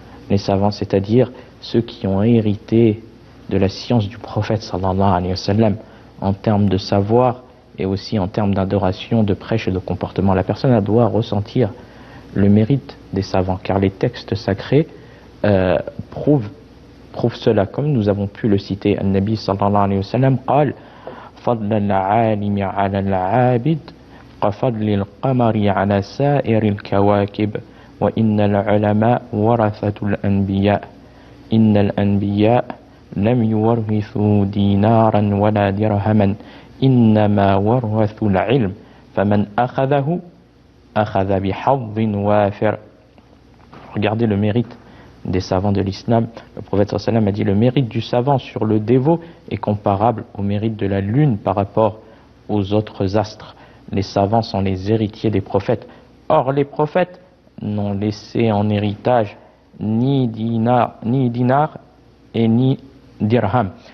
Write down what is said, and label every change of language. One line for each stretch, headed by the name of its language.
French: Les savants, c'est-à-dire ceux qui ont hérité de la science du prophète sallallahu alayhi wa sallam en termes de savoir et aussi en termes d'adoration, de prêche et de comportement. La personne doit ressentir le mérite des savants, car les textes sacrés prouvent cela, comme nous avons pu le citer.
Arabic: An-Nabi sallallahu alayhi wa sallam قال فضل العالم على العابد كفضل القمر على سائر الكواكب وإن العلماء ورثة الأنبياء إن الأنبياء لم يورثوا دينارا ولا درهما إنما ورثوا العلم فمن أخذه أخذ بحظ وافر.
French: Regardez le mérite des savants de l'islam. Le prophète sallallahu alayhi wa sallam a dit: le mérite du savant sur le dévot est comparable au mérite de la lune par rapport aux autres astres. Les savants sont les héritiers des prophètes. Or les prophètes n'ont laissé en héritage ni dinar et ni dirham.